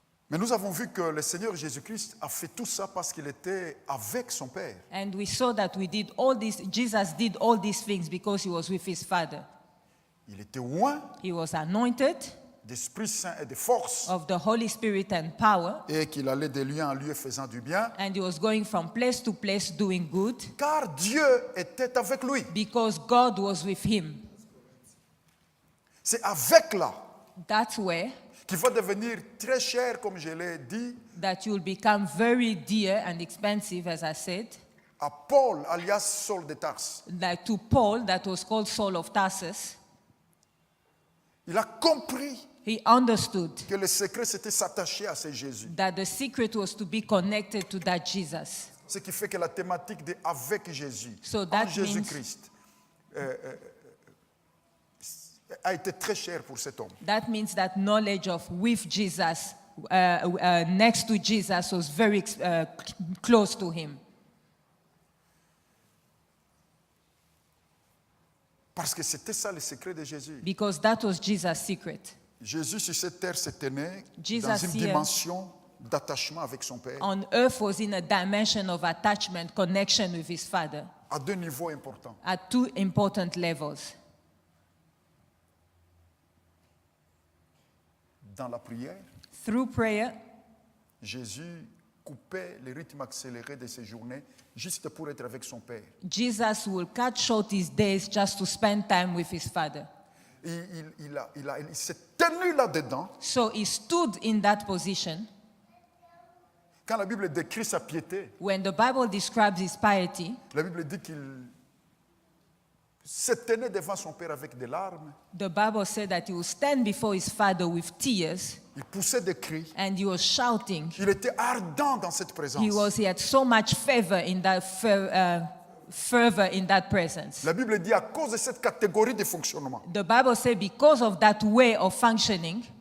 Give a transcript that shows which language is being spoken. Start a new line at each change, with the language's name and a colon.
French: Mais nous avons vu que le Seigneur Jésus-Christ a fait tout ça parce qu'il était avec son Père.
English: And we saw that Jesus did all these things because he was with his Father.
French: Il était oint
English: He was anointed
French: d'Esprit Saint et de force,
English: of the Holy Spirit and power,
French: et qu'il allait de lieu en lieu faisant du bien,
English: and he was going from place to place doing good
French: car Dieu était avec lui.
English: because God was with him.
French: C'est avec là
English: That's where
French: qu'il va devenir très cher, comme je l'ai dit,
English: that you'll become very dear and expensive, as I said,
French: à Paul, alias Saul de Tarse.
English: like to Paul, that was called Saul of Tarsus.
French: Il a compris
English: He understood
French: que le secret, c'était s'attacher à ce Jésus.
English: that the secret was to be connected to that Jesus.
French: Ce qui fait que la thématique de avec Jésus,
English: So
French: en
English: that
French: Jésus-Christ, a été très cher pour cet homme.
English: That means that knowledge of with Jesus, next to Jesus, was very close to him.
French: Parce que c'était ça le secret de Jésus.
English: Because that was Jesus' secret.
French: Jésus sur cette terre s'était né
English: Jesus
French: dans une
English: here-
French: dimension d'attachement avec son Père
English: On earth was in a dimension of attachment, connection with his Father,
French: à deux niveaux importants.
English: at two important levels.
French: Dans la prière,
English: Through prayer,
French: Jésus coupait le rythme accéléré de ses journées juste pour être avec son Père.
English: Jesus will cut short his days just to spend time with his Father.
French: Et il s'est tenu là-dedans
English: So he stood in that position
French: Quand la Bible décrit sa piété,
English: When the Bible describes his piety,
French: la Bible dit qu'il se tenait devant son père avec des larmes,
English: the Bible said that he would stand before his father with tears
French: il poussait des cris,
English: and he was shouting.
French: il était ardent dans cette présence.
English: He had so much fervor in that fervor in that presence.
French: La Bible dit à cause de cette catégorie de fonctionnement,
English: The Bible says because of that way of functioning,